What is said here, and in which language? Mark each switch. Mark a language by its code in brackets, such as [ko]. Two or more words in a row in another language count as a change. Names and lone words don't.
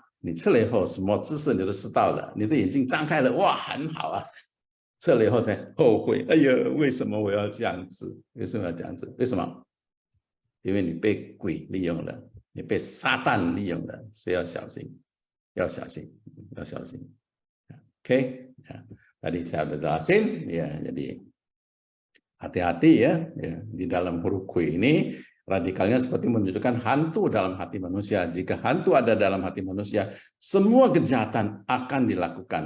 [zh] 你吃了以后，什么知识你都知道了，你的眼睛张开了，哇，很好啊！吃了以后才后悔，哎呀，为什么我要这样子？为什么要这样子？为什么？因为你被鬼利用了，你被撒旦利用了，所以要小心，要小心，要小心。 [id] Oke, tadi saya sudah jelasin, ya, jadi hati-hati ya, di dalam huruf Q ini. Radikalnya seperti menunjukkan hantu dalam hati manusia. Jika hantu ada dalam hati manusia, semua kejahatan akan dilakukan.